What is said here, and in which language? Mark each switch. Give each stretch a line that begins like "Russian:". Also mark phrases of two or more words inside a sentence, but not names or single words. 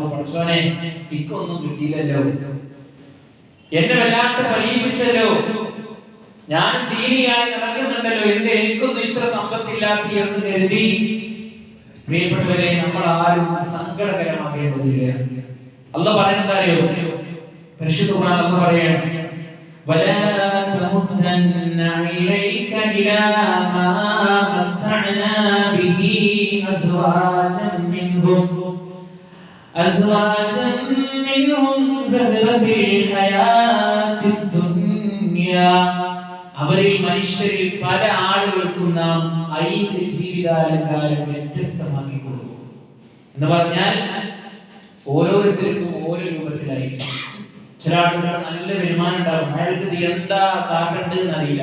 Malayalam: പഠിച്ചവനെ, ഇക്കൊന്നും കിട്ടിയില്ലല്ലോ, എന്നെ വല്ലാത്ത പരീക്ഷിച്ചല്ലോ, ഞാൻ ദീനിയായി നടക്കുന്നുണ്ടല്ലോ, എന്റെ എനിക്കൊന്നും ഇത്ര സമ്പത്തില്ലാത്ത എന്ന് കരുതി പ്രിയപ്പെട്ടവരെ നമ്മൾ ആരും സങ്കടകരമാകേണ്ടതില്ല. അല്ലാഹു പറയുന്നതായോ, പരിശുദ്ധ ഖുർആൻ അല്ലാഹു പറയാണ്,
Arabic: ولا تمدن عينيك إلى ما متعنا به أزواجا منهم زهرة الحياة الدنيا.
Malayalam: അവരിൽ മനുഷ്യരിൽ പല ആളുകൾക്കും നാം 5 ജീവിതാലങ്കാരം വ്യത്യസ്തമാക്കി കൊടുക്കും എന്ന് പറഞ്ഞാൽ ഓരോരുത്തർക്കും ഓരോ രൂപത്തിലായിരിക്കും. ചില ആളുകളുടെ നല്ല വരുമാനം ഉണ്ടാകും, അയാൾക്ക് എന്താ കാട്ടേണ്ടത് എന്നറിയില്ല.